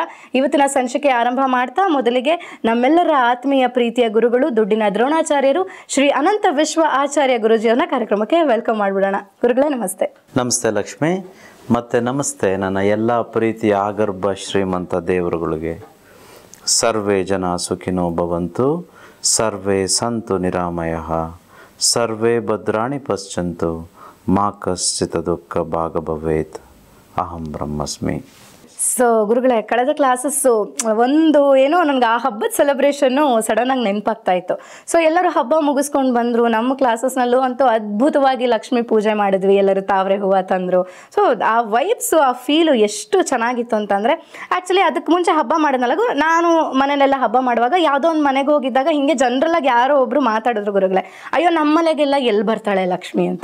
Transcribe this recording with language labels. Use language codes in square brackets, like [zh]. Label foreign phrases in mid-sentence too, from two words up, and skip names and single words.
[kn] ಇವತ್ತಿನ ಸಂಚಿಕೆ ಆರಂಭ ಮಾಡ್ತಾ ಮೊದಲಿಗೆ ನಮ್ಮೆಲ್ಲರ ಆತ್ಮೀಯ ಪ್ರೀತಿಯ ಗುರುಗಳು, ದುಡ್ಡಿನ ದ್ರೋಣಾಚಾರ್ಯರು ಶ್ರೀ ಅನಂತ ವಿಶ್ವ ಆಚಾರ್ಯ ಗುರುಜಿಯವರನ್ನ ಕಾರ್ಯಕ್ರಮಕ್ಕೆ ವೆಲ್ಕಮ್ ಮಾಡ್ಬಿಡೋಣ. ಗುರುಗಳೇ ನಮಸ್ತೆ. ನಮಸ್ತೆ ಲಕ್ಷ್ಮಿ. ಮತ್ತೆ ನಮಸ್ತೆ ನನ್ನ ಎಲ್ಲ ಪ್ರೀತಿಯ ಆಗರ್ಭ ಶ್ರೀಮಂತ ದೇವರುಗಳಿಗೆ. [sa] ಸರ್ವೇ ಜನ ಸುಖಿನೋ ಭವಂತು, ಸರ್ವೇ ಸಂತು ನಿರಾಮಯಃ, ಸರ್ವೇ ಭದ್ರಾಣಿ ಪಶ್ಯಂತು, ಮಾ ಕಶ್ಚಿತ್ ದುಃಖ ಭಾಗ ಭವೇತ್, ಅಹಂ ಬ್ರಹ್ಮಸ್ಮಿ. [kn] ಸೊ ಗುರುಗಳೇ, ಕಳೆದ ಕ್ಲಾಸಸ್ಸು ಏನೋ ನನಗೆ ಆ ಹಬ್ಬದ ಸೆಲೆಬ್ರೇಷನ್ನು ಸಡನ್ನಾಗಿ ನೆನಪಾಗ್ತಾ ಇತ್ತು. ಸೊ ಎಲ್ಲರೂ ಹಬ್ಬ ಮುಗಿಸ್ಕೊಂಡು ಬಂದರು. ನಮ್ಮ ಕ್ಲಾಸಸ್ನಲ್ಲೂ ಅಂತೂ ಅದ್ಭುತವಾಗಿ ಲಕ್ಷ್ಮೀ ಪೂಜೆ ಮಾಡಿದ್ವಿ. ಎಲ್ಲರೂ ತಾವರೆ ಹೂವು ತಂದರು. ಸೊ ಆ ವೈಬ್ಸು, ಆ ಫೀಲು ಎಷ್ಟು ಚೆನ್ನಾಗಿತ್ತು ಅಂತಂದರೆ, ಆ್ಯಕ್ಚುಲಿ ಅದಕ್ಕೆ ಮುಂಚೆ ಹಬ್ಬ ಮಾಡಿದ್ನಲ್ಲ, ನಾನು ಮನೇಲೆಲ್ಲ ಹಬ್ಬ ಮಾಡುವಾಗ ಯಾವುದೋ ಒಂದು ಮನೆಗೆ ಹೋಗಿದ್ದಾಗ ಹಿಂಗೆ ಜನರಲ್ಲಾಗಿ ಯಾರೋ ಒಬ್ಬರು ಮಾತಾಡಿದ್ರು ಗುರುಗಳೇ, ಅಯ್ಯೋ ನಮ್ಮ ಮನೆಗೆಲ್ಲ ಎಲ್ಲಿ ಬರ್ತಾಳೆ ಲಕ್ಷ್ಮಿ ಅಂತ.